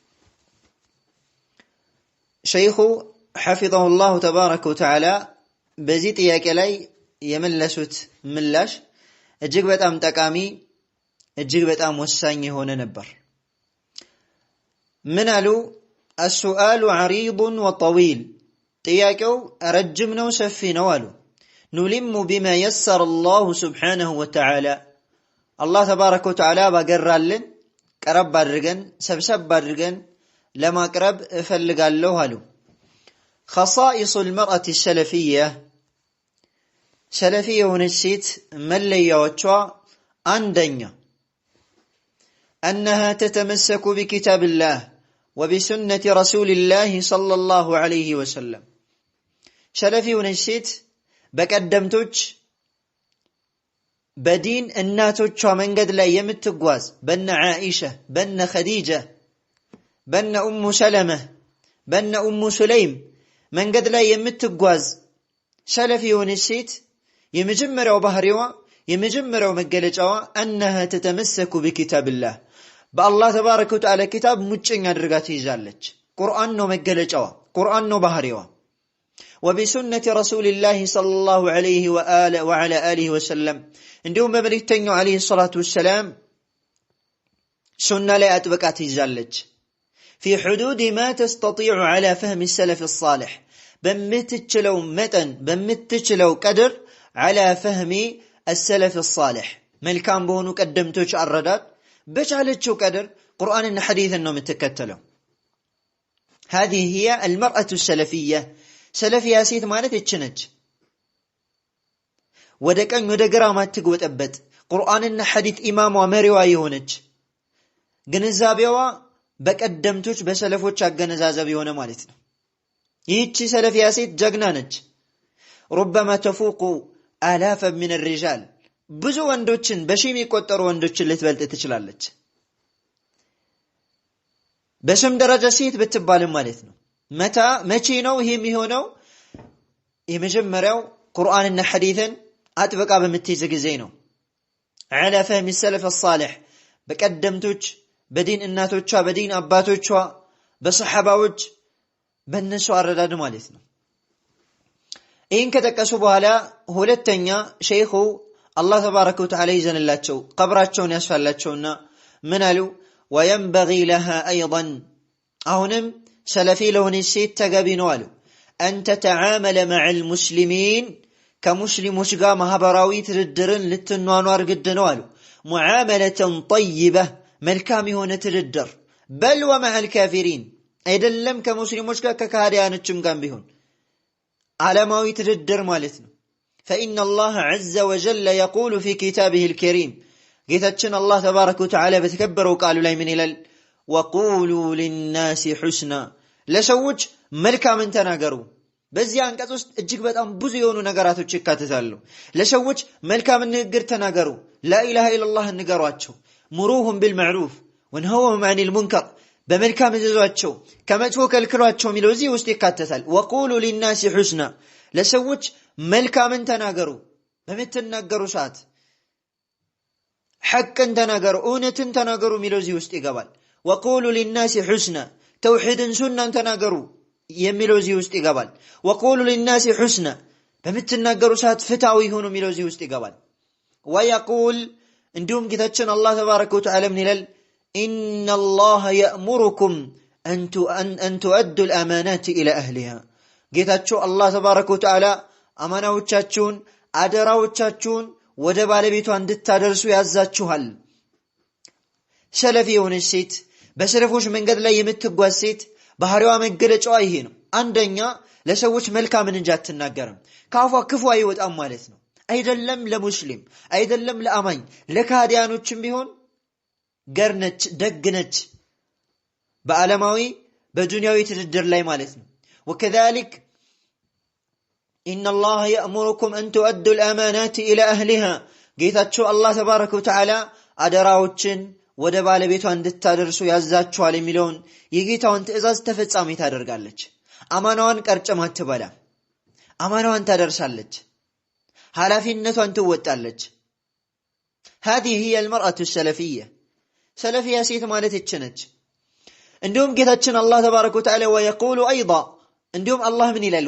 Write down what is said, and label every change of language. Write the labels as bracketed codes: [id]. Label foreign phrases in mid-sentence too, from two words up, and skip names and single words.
[am] ሸይኹ [ar] حفظه الله تبارك وتعالى [am] በዚህ ጥያቄ ላይ የመለሱት ምላሽ እጅግ በጣም ጠቃሚ እጅግ በጣም ወሳኝ የሆነ ነበር። ምን አሉ? [ar] السؤال عريض وطويل [am] ጥያቄው ረጅም ነው ሰፊ ነው አሉ። [ar] نلم بما يسر الله سبحانه وتعالى الله تبارك وتعالى [am] ባገራልን ቀረብ አድርገን ሰብሰብ አድርገን ለማቅረብ እፈልጋለሁ አሉ። [ar] خصائص المرأة السلفية سلفية [am] የሆነች ሴት መለያዎቿ አንደኛ [ar] أنها تتمسك بكتاب الله وبسنة رسول الله صلى الله عليه وسلم سلفية [am] የሆነች ሴት በቀደምቶች በዲን እናቶቿ መንገድ ላይ የምትጓዝ በነ ዓኢሻ በነ ኸዲጃ በነ ኡሙ ሰለማ በነ ኡሙ ሱለይም መንገድ ላይ የምትጓዝ ሰለፊ የሆነች ሴት የመጀመሪያው ባህሪዋ የመጀመሪያው መገለጫዋ [ar] أنها تتمسك بكتاب الله [am] በአላህ [ar] تبارك وتعالى [am] ኪታብ ሙጭኝ አድርጋ ትይዛለች። ቁርአን ነው መገለጫዋ፣ ቁርአን ነው ባህሪዋ። [ar] وبسنة رسول الله صلى الله عليه وعلى آله وسلم [am] እንዲሁም በመልእክተኛው [ar] عليه الصلاة والسلام [am] ሱና ላይ አጥብቃ ትይዛለች። [ar] في حدود ما تستطيع على فهم السلف الصالح [am] በምትችለው መጠን በምትችለው ቀድር [ar] على فهم السلف الصالح [am] መልካም በሆኑ ቀደምቶች አረዳድ በቻለችው ቀድር ቁርአንና ሐዲስን ነው የምትከተለው። [ar] هذه هي المرأة السلفية [am] ሰለፊያ ሴት ማለት እቺ ነች። ወደ ቀኝ ወደ ግራ ማትጎጠበት ቁርአንና ሐዲስ ኢማሟ መሪዋ የሆነች ግንዛቤዋ በቀደምቶች በሰለፎች አገነዛዘብ የሆነ ማለት ነው። ይህቺ ሰለፊያ ሴት ጀግና ነች። [ar] ربما تفوق آلاف من الرجال [am] ብዙ ወንዶችን በሺህ የሚቆጠሩ ወንዶችን ልትበልጥ ትችላለች። በስም ደረጃ ሴት ብትባልም ማለት ነው። መቼ ነው ይሄ የሚሆነው? የመጀመሪያው ቁርአንና ሐዲስን አጥብቃ በምትይዝ ጊዜ ነው። [ar] على فهم السلف الصالح [am] በቀደምቶች በዲን እናቶቿ በዲን አባቶቿ በሰሐባዎች በእነሱ አረዳድ ማለት ነው። ይህን ከጠቀሱ በኋላ ሁለተኛ ሸይኹ አላህ [ar] تبارك وتعالى [am] ይዘንላቸው ቀብራቸውን ያስፋላቸውና ምን አሉ? [ar] وينبغي لها أيضا [am] አሁንም ሰለፊ ለሆነች ሴት ተገቢ ነው አሉ [ar] أن تتعامل مع المسلمين [am] ከሙስሊሞች ጋር ማህበራዊ ትድድርን ልትኗኗር ግድ ነው አሉ። [ar] معاملة طيبة [am] መልካም የሆነ ትድድር [ar] بل ومع الكافرين [am] አይደለም ከሙስሊሞች ጋር ከካህዲያኖችም ጋር ቢሆን ዓለማዊ ትድድር ማለት ነው። [ar] فإن الله عز وجل يقول في كتابه الكريم [am] ጌታችን አላህ [ar] تبارك وتعالى [am] በተከበረው ቃሉ ላይ ምን ይላል? [ar] وقولوا للناس حسنا [am] ለሰዎች መልካምን ተናገሩ። በዚህ አንቀጽ ውስጥ እጅግ በጣም ብዙ የሆኑ ነገራቶች ይካተታሉ። ለሰዎች መልካም ንግግር ተናገሩ፣ [ar] لا إله إلا الله [am] ንገሯቸው፣ [ar] مروهم بالمعروف وانهوهم عن المنكر [am] በመልካም እዘዟቸው ከመጥፎ ከልክሏቸው የሚለው እዚህ ውስጥ ይካተታል። [ar] وقولوا للناس حسنا [am] ለሰዎች መልካምን ተናገሩ። በምትናገሩ ሰዓት ሐቅን ተናገሩ፣ እውነትን ተናገሩ የሚለው እዚህ ውስጥ ይገባል። [ar] وقولوا للناس حسنا [am] ተውሂድን ሱናን ተናገሩ የሚለው እዚህ ውስጥ ይገባል። [ar] وقولوا للناس حسنا [am] በምትናገሩ ሰዓት ፍትሃዊ ሆኑ የሚለው እዚህ ውስጥ ይገባል። ويقول እንዲሁም ጌታችን አላህ [ar] تبارك وتعالى [am] ምን ይላል? [ar] إن الله يأمركم أن تؤدوا الأمانات إلى أهلها [am] ጌታችሁ አላህ [ar] تبارك وتعالى [am] አማናዎቻችሁን አደራዎቻችሁን ወደ ባለቤቷ እንድታደርሱ ያዛችኋል። ሰለፊ የሆነች ሴት በሰለፎች መንገድ ላይ የምትጓዝ ሴት ባህሪዋ መገለጫዋ ይሄ ነው። አንደኛ ለሰዎች መልካምን እንጂ አትናገርም። ካፏ ክፉ አይወጣም ማለት ነው። አይደለም ለሙስሊም አይደለም ለአማኝ ለካዲያኖችም ቢሆን ገርነች ደግነች በዓለማዊ በዱንያዊ ትድድር ላይ ማለት ነው። وكذلك [ar] إن الله يأمركم أن تؤدوا الأمانات إلى أهلها ጌታችሁ አላህ تبارك وتعالى [am] አደራዎችን ወደ ባለቤቷ እንድታደርሱ ያዛችኋል የሚለውን የጌታውን ትእዛዝ ተፈጻሚ ታደርጋለች። አማናዋን ቀርጭማ አትበላ፣ አማናዋን ታደርሳለች፣ ኃላፊነቷን ትወጣለች። [ar] هذه هي المرأة السلفية سلفية [am] ሴት ማለት እቺ ነች። እንዲሁም ጌታችን አላህ [ar] تبارك وتعالى ويقول أيضا [am] እንዲሁም አላህ ምን ይላል?